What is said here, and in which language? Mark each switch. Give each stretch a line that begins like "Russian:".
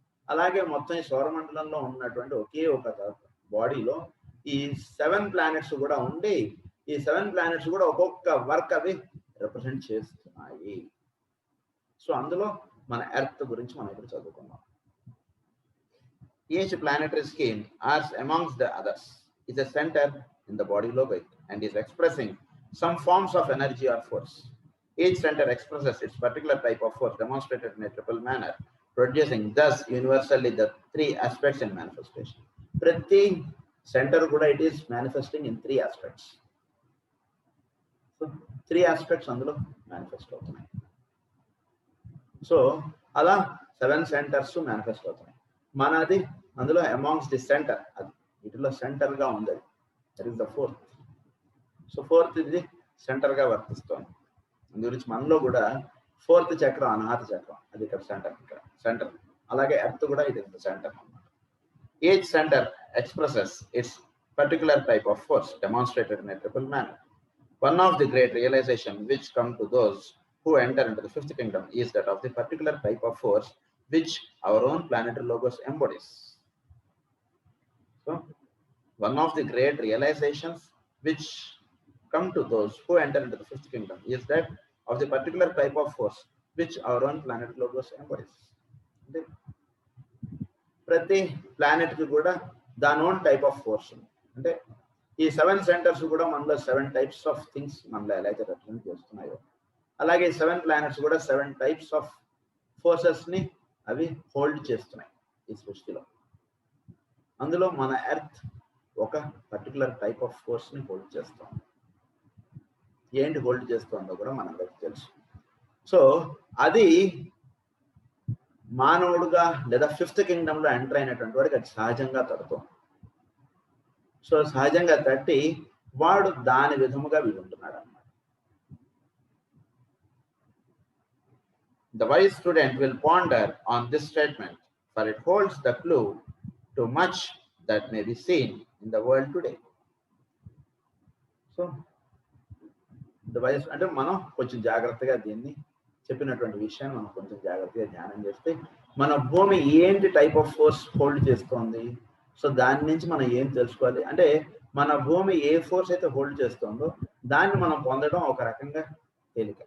Telugu: అలాగే మొత్తం ఈ సౌరమండలంలో ఉన్నటువంటి ఒకే ఒక బాడీలో ఈ 7 ప్లానెట్స్ కూడా ఉండి ఈ 7 ప్లానెట్స్ కూడా ఒక్కొక్క వర్క్ అవి రిప్రజెంట్ చేస్తున్నాయి. సో అందులో మన ఎర్త్ గురించి మనం ఇప్పుడు చదువుకున్నాం.
English: Each planetary scheme, as amongst the others, is a center in the body logoid and is expressing some forms of energy or force. Each center expresses its particular type of force demonstrated in a triple manner, producing thus universally the 3 aspects in manifestation.
Telugu: Prati center kuda
English: it is manifesting in 3 aspects.
Telugu: So 3 aspects అందులో manifest అవుతున్నాయి. So అలా 7 centres manifest అవుతున్నాయి. మనది అందులో
English: amongst the centre,
Telugu: అది వీటిలో సెంటర్గా ఉంది,
English: That is the fourth.
Telugu: So fourth ఇది సెంటర్గా వర్తిస్తుంది. అందు గురించి మనలో కూడా ఫోర్త్ చక్రం అనాహత చక్రం, అది ఇక్కడ సెంటర్, ఇక్కడ సెంటర్. అలాగే ఎర్త్ కూడా ఇది సెంటర్ అన్నమాట.
English: Each centre expresses its particular type of force demonstrated in a triple manner. One of the great realization which come to those who enter into the fifth kingdom is that of the particular type of force which our own planetary logos embodies. So, one of the great realizations which come to those who enter into the fifth kingdom is that of the particular type of force which our own planetary logos embodies.
Telugu: ప్రతి planet కి కూడా దాని own type of force ఉంది. అంటే ఈ 7 centres కూడా మనలో 7 types of things మనలో ఎలా అయితే రిప్రజెంట్ చేస్తున్నాయో, అలాగే 7 ప్లానెట్స్ కూడా 7 టైప్స్ ఆఫ్ ఫోర్సెస్ ని అవి హోల్డ్ చేస్తున్నాయి ఈ సృష్టిలో. అందులో మన ఎర్త్ ఒక పర్టికులర్ టైప్ ఆఫ్ ఫోర్స్ ని హోల్డ్ చేస్తాం. ఏంటి హోల్డ్ చేస్తుందో కూడా మనందరికీ తెలుసు. సో అది మానవుడుగా లేదా ఫిఫ్త్ కింగ్డమ్ లో ఎంటర్ అయినటువంటి వాడికి అది సహజంగా తడుతుంది. సో సహజంగా తట్టి వాడు దాని విధముగా వింటున్నాడు అన్నమాట.
English: The wise student will ponder on this statement, for it holds the clue to much that may be seen in the world today. So the wise
Telugu: అంటే మనం కొంచెం జాగ్రత్తగా దీన్ని చెప్పినటువంటి విషయాన్ని మనం కొంచెం జాగ్రత్తగా ధ్యానం చేస్తే మన భూమి ఏంటి టైప్ ఆఫ్ ఫోర్స్ హోల్డ్ చేస్తోంది, సో దాని నుంచి మనం ఏం తెలుసుకోవాలి అంటే మన భూమి ఏ ఫోర్స్ అయితే హోల్డ్ చేస్తుందో దాన్ని మనం పొందడం ఒక రకంగా తేలిక.